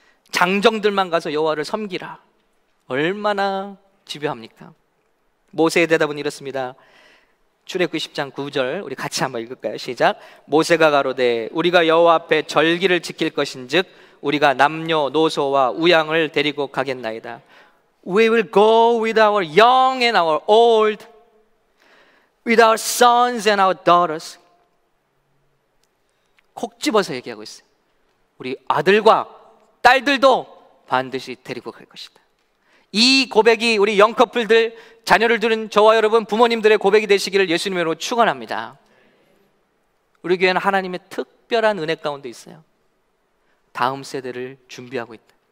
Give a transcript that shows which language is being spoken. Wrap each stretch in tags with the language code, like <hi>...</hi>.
<ko>장정들만 가서 여호와를 섬기라. 얼마나 집요합니까? 모세의 대답은 이렇습니다. 출애굽기 10장 9절 우리 같이 한번 읽을까요? 시작. 모세가 가로되 우리가 여호와 앞에 절기를 지킬 것인즉 우리가 남녀노소와 우양을 데리고 가겠나이다.</ko> <en>We will go with our young and our old, with our sons and our daughters.</en> <ko>콕 집어서 얘기하고 있어요. 우리 아들과 딸들도 반드시 데리고 갈 것이다. 이 고백이 우리 영커플들, 자녀를 두는 저와 여러분 부모님들의 고백이 되시기를 예수님으로 축원합니다. 우리 교회는 하나님의 특별한 은혜 가운데 있어요. 다음 세대를 준비하고 있다.</ko>